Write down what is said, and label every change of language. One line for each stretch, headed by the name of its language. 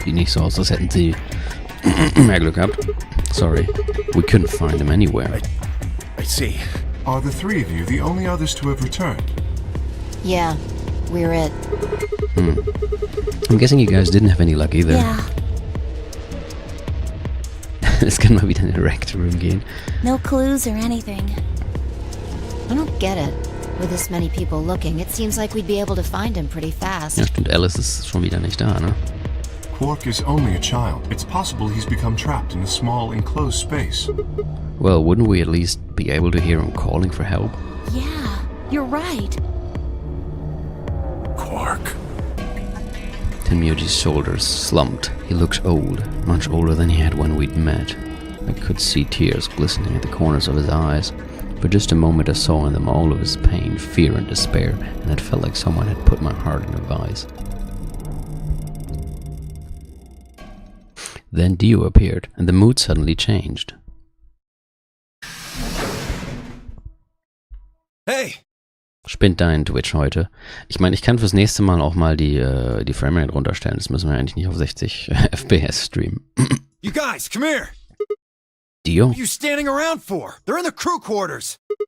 German: Die nicht so aus, als hätten sie mehr Glück gehabt.
English: Sorry. We couldn't find him anywhere. I see. Are the three of you the only others to have returned? Yeah, we're it. I'm guessing you guys didn't have any luck either. Yeah,
German: Es kann mal wieder in den Rec Room gehen.
English: no clues or anything. I don't get it. With this many people looking, it seems like we'd be able to find him pretty fast.
German: Ja stimmt, Alice ist schon wieder nicht da, ne?
English: Quark is only a child. It's possible he's become trapped in a small enclosed space. Well, wouldn't we at least be able to hear him calling for help? Yeah, you're right. Quark. Tenmuji's shoulders slumped. He looked old, much older than he had when we'd met. I could see tears glistening at the corners of his eyes. For just a moment I saw in them all of his pain, fear and despair, and it felt like someone had put my heart in a vise. Then Dio appeared, and the mood suddenly changed. Hey!
German: Spinnt dein Twitch heute. Ich meine, ich kann fürs nächste Mal auch mal die Framerate runterstellen. Das müssen wir eigentlich nicht auf 60 FPS streamen.
English: You guys, come here! Dio? What are you standing around for? They're in the crew quarters.